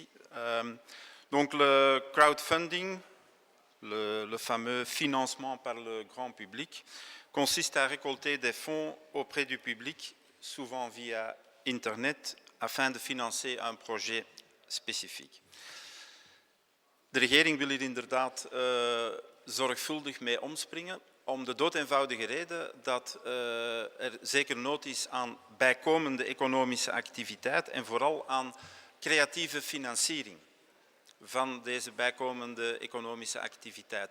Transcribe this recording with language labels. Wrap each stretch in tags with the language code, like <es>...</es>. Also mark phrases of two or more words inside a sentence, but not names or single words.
<fr>Donc le crowdfunding, le fameux financement par le grand public, consiste à récolter des fonds auprès du public, souvent via Internet, afin de financer un projet spécifique.</fr> <nl>De regering wil hier inderdaad zorgvuldig mee omspringen, om de doodeenvoudige reden dat er zeker nood is aan bijkomende economische activiteit en vooral aan creatieve financiering van deze bijkomende economische activiteit.</nl>